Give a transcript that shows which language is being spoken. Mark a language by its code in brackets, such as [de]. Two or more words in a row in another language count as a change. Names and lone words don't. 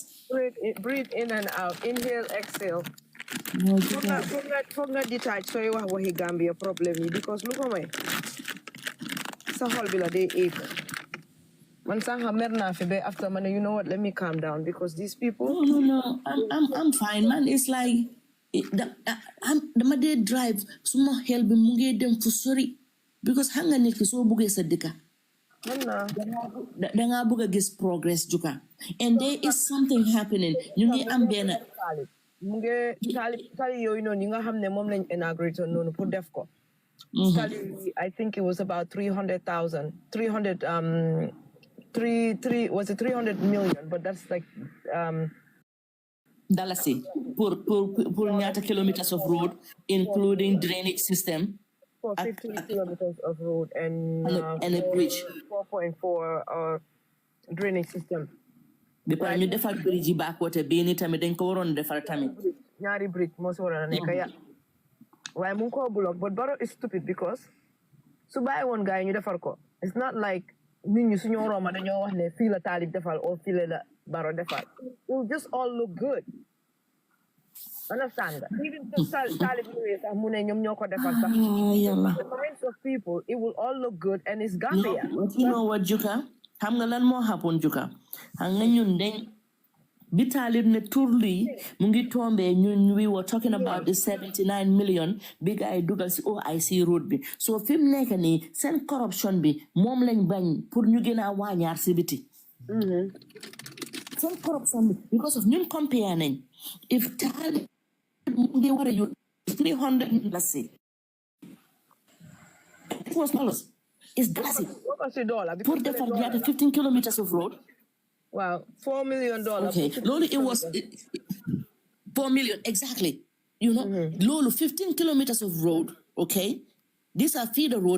[en] Breathe in and out. Inhale, exhale. [wo] Foog nga detach sooy wax waxi Gambia problème yi because lu ko may sa xol bi la day ache. Man sànqa mer naa fi ba [en] after man you know what, let me calm down because these people. No. I'm fine, man. It's like [wo] dama dee drive suma xel bi mu ngi dem fu sori because xam nga nit ki soo buggee sa dëkka danga bëgg a gis progress juga [en] and there is something happening. [wo] Ñu ngi am benn mu ngi tali yooyu noonu yi nga xam ne moom lañ inaugurate noonu pour def ko. [en] Tali I think it was about 300,000 was it 300 million, but that's like dalasi pour ñaata kilometers of road including drainage system for 15 kilometers of road and a bridge 4.4 drainage system. [wo] Bi pare ñu defar bridge yi baakote bii ni tamit dañ ko waroon defar tamit ñaari bridge moo si waroon a nekk ya waaye mu ngi ko block [en] but Barrow is stupid [wo] because su bàyyi woon gars yi ñu defar ko [en] it's not like [wo] nit ñi suñu romba dañoo wax ne fii la Talib defal o fii la Barrow defal. [en] It will just all look good. Understand that? [wo] Even if Talib sax mu ne ñoom ñoo ko defal sax. [en] The minds of people, it will all look good and it's Gambia. You know what, Juka? [wo] Xam nga lan moo happen, Juka? Xam nga ñun dañ bi Talib ne turli mu ngi tombe ñun [en] we were talking about the 79 million [wo] bi gaay dugal si OIC road bi. So fi mu nekk nii seen corruption bi moom lañ bañ pour ñu gën a wàññaar si biti. Seen corruption bi because of ñun compare nañ if Talib mu ngi war a use 300 let's say $4 is dalasi pour defar ñaata [en] 15 kilometers of road. Wow, $4 million. Okay, Lolo, it was 4 million exactly. You know, Lolo, 15 kilometers of road. Okay, these are feeder roads.